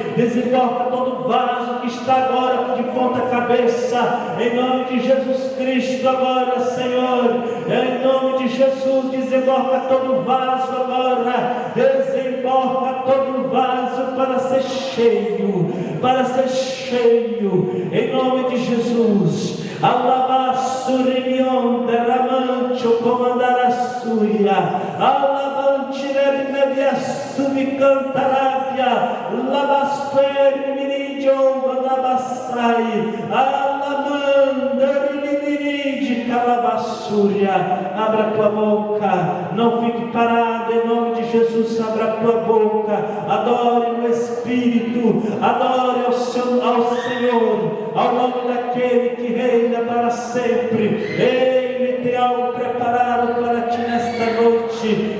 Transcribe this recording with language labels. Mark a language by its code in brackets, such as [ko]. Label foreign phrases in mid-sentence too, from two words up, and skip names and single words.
[pt] Desemboca todo vaso que está agora de ponta cabeça, em nome de Jesus Cristo agora, Senhor. Em nome de Jesus, desemboca todo vaso agora. Desemboca todo vaso para ser cheio, em nome de Jesus. Alabassurion deramancho comandarassuia, alabante nebia subicantarabia, labasper miridion alabassai, alamanda miridi calabassúria. Abra tua boca, não fique parado, em nome de Jesus. Abra tua boca, adore no Espírito, adore ao Senhor, ao nome daquele que reina para sempre. Ele tem algo preparado para ti nesta noite.